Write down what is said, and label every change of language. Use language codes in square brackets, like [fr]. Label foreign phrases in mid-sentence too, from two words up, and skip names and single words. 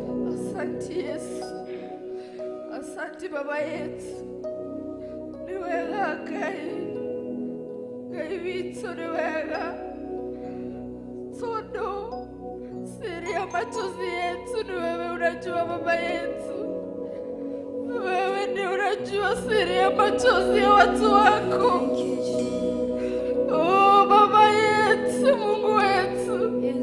[sw] Asante Yesu. Asante Baba yetu. [ki] Ni wega Ngai. Ngai witũ nĩ wega. [sw] Tondũ Siri ya machozi yetu ni wewe unajua, Baba yetu. Wewe ndio unajua siri ya machozi ya watu wako. Oh, Baba yetu, Mungu wetu.